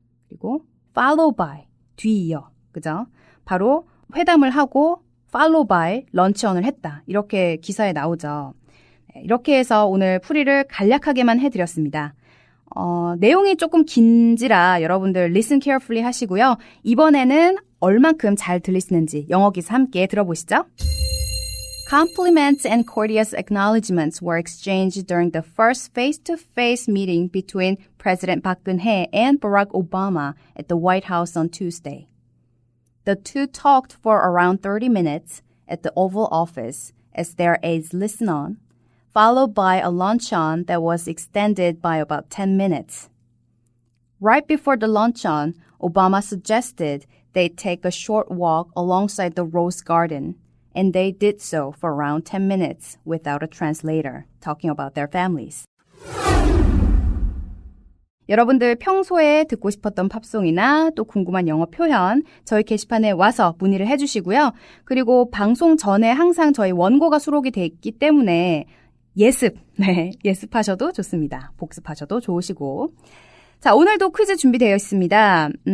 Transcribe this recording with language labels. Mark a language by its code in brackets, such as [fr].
[ko] 그리고 follow by, 뒤이어, 그죠? 바로 회담을 하고 follow by, 런치언을 했다. 이렇게 기사에 나오죠. 이렇게 해서 오늘 풀이를 간략하게만 해드렸습니다. 내용이 조금 긴지라 여러분들 [en] listen carefully [ko] 하시고요. 이번에는 얼만큼 잘 들리시는지 영어 기사 함께 들어보시죠. [en] Compliments and courteous acknowledgements were exchanged during the first face-to-face meeting between President Park Geun-hye and Barack Obama at the White House on Tuesday. The two talked for around 30 minutes at the Oval Office as their aides listened on, followed by a luncheon that was extended by about 10 minutes. Right before the luncheon, Obama suggested they take a short walk alongside the Rose Garden, and they did so for around 10 minutes without a translator, talking about their families. [ko] 여러분들 평소에 듣고 싶었던 팝송이나 또 궁금한 영어 표현 저희 게시판에 와서 문의를 해주시고요. 그리고 방송 전에 항상 저희 원고가 수록이 돼 있기 때문에 예습하셔도 좋습니다. 복습하셔도 좋으시고. 자, 오늘도 퀴즈 준비되어 있습니다.